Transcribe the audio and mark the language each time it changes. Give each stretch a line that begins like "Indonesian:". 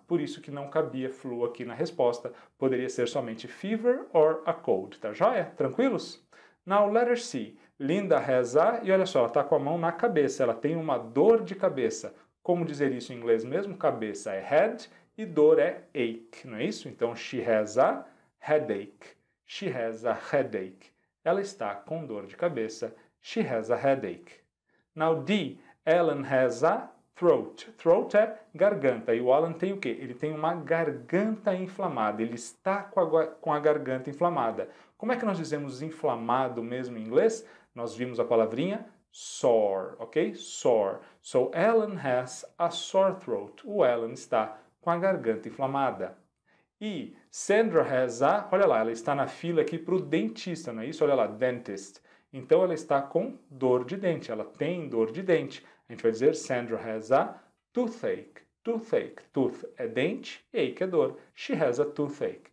Portuguese: Por isso que não cabia flu aqui na resposta. Poderia ser somente
English: fever or a cold,
Portuguese: tá joia? Tranquilos?
English: Now, letter C. Linda has a...
Portuguese: E olha só, ela está com a mão na cabeça. Ela tem uma dor de cabeça. Como dizer isso em inglês mesmo? Cabeça é head e dor é ache, não é isso?
English: Então, she has a headache. She has a headache.
Portuguese: Ela está com dor de cabeça.
English: She has a headache. Now D, Alan has a throat.
Portuguese: Throat é garganta. E o Alan tem o quê? Ele tem uma garganta inflamada. Ele está com a garganta inflamada. Como é que nós dizemos inflamado mesmo em inglês? Nós vimos a palavrinha sore, ok?
English: Sore. So Alan has a sore throat.
Portuguese: O Alan está com a garganta inflamada. E
English: Sandra has a...
Portuguese: Olha lá, ela está na fila aqui para o dentista, não é isso? Olha lá, dentist. Então ela está com dor de dente, ela tem dor de dente. A gente vai dizer
English: Sandra has a toothache. Toothache.
Portuguese: Tooth é dente, ache é dor.
English: She has a toothache.